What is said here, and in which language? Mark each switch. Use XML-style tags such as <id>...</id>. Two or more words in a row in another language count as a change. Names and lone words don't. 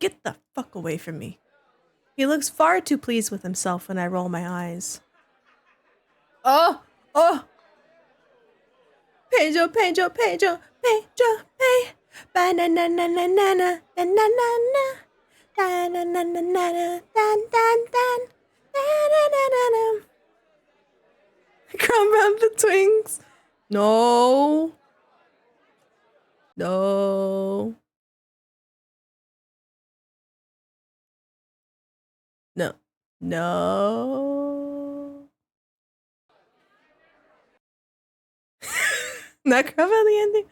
<en>Get the fuck away from me. He looks far too pleased with himself when I roll my eyes. Oh! Pedro, Pedro, Pedro, Pedro, Pedro. Ba-na-na-na-na-na-na, na-na-na-na. Da-na-na-na-na-na, dan-dan-dan. Da-na-na-na-na. Crumb around the twins. No. No. No. No. Not crumb on the ending.</en>